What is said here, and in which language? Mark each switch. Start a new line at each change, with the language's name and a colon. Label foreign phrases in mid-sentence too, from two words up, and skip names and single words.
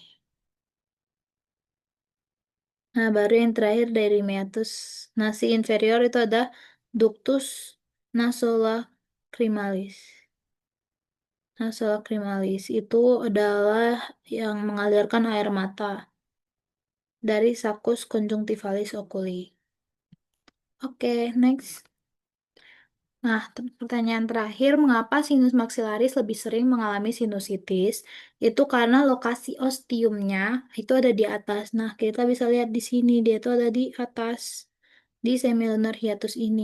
Indonesian: Nah, baru yang terakhir dari
Latin: meatus nasi inferior
Indonesian: itu ada
Latin: ductus nasolacrimalis.
Indonesian: Nasolacrimalis itu adalah yang mengalirkan air mata dari
Latin: saccus conjunctivalis oculi.
Indonesian: Oke, next. Nah, pertanyaan terakhir, mengapa sinus maksilaris lebih sering mengalami sinusitis? Itu karena lokasi ostiumnya itu ada di atas. Nah, kita bisa lihat di sini, dia itu ada di atas, di
English: semilunar hiatus
Indonesian: ini.